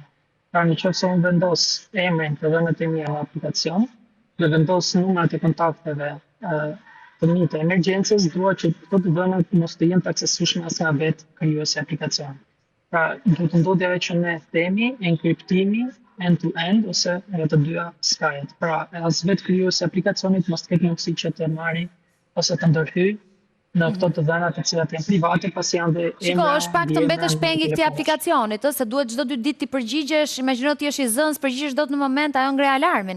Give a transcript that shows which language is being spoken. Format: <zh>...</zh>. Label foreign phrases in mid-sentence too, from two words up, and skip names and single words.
<sq>Pra në qoftë se unë vendos emrin të dhënat e mia në aplikacion, dhe vendos numrat e kontakteve të mi të emergjencës, dua që këto të dhënat mos të jenë të aksesueshme as nga vetë krijuesi i aplikacionit. Pra do të ndodhë ajo që ne themi enkriptimi</sq> <en>end-to-end</en> <sq>ose nga të dyja skajet. Pra as vetë krijuesi i aplikacionit mos të ketë mundësi që të marrë ose të ndërhyjë në këto të dhënat të cilat janë private, pasi janë dhe emra. Shiko, është pak të mbetesh pengi këtij aplikacionit, se duhet çdo 2 ditë ti përgjigjesh, imagjino ti je i zënës, përgjigjesh dot në moment, ajo ngre alarmin.</sq>